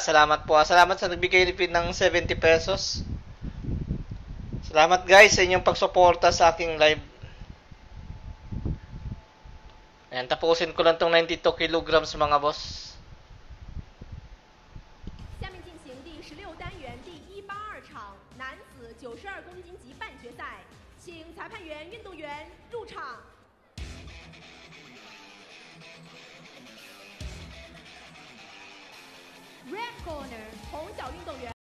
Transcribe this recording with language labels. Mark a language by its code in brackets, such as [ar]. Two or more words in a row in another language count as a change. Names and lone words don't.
[tl] Salamat po. Salamat sa nagbigay ng 70 pesos. Salamat guys sa inyong pagsuporta sa aking live. Ayan, tapusin ko lang tong 92 kilograms mga boss. [zh] 下面进行第16单元第182场男子92公斤级半决赛，请裁判员、运动员入场。 [en] Red corner， [zh] 红角运动员。